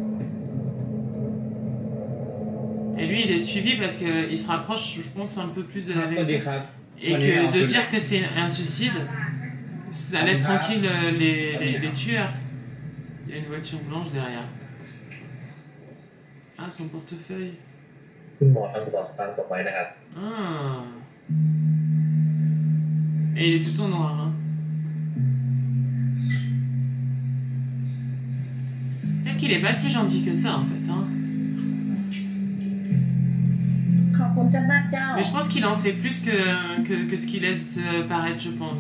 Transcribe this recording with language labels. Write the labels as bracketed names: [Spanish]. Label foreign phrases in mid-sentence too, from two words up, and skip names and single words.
[French] Et lui, il est suivi parce qu'il se rapproche, je pense, un peu plus de la vérité. Et que de dire que c'est un suicide, ça laisse tranquille les tueurs. Il y a une voiture blanche derrière. Ah, son portefeuille. [Thai] คุณหมอทำกระเป๋าสตางค์ตกไว้นะครับ [French] Ah. Et il est tout en noir, hein. Peut-être qu'il est pas si gentil que ça, en fait, hein. Mais je pense qu'il en sait plus que ce qu'il laisse paraître, je pense.